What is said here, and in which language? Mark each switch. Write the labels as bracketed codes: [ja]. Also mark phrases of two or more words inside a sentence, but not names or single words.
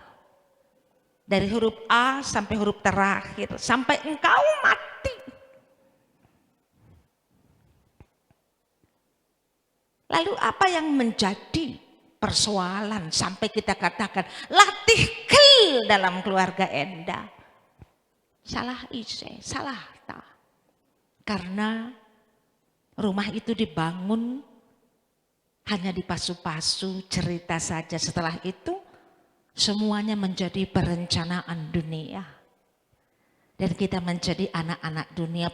[id] Dari huruf A sampai huruf terakhir, sampai engkau mati. Lalu apa yang menjadi persoalan sampai kita katakan latih kel dalam keluarga Enda? [btx] Salah ise, salah ta. [id] Karena rumah itu dibangun hanya dipasu-pasu cerita saja, setelah itu semuanya menjadi perencanaan dunia. Dan kita menjadi anak-anak dunia.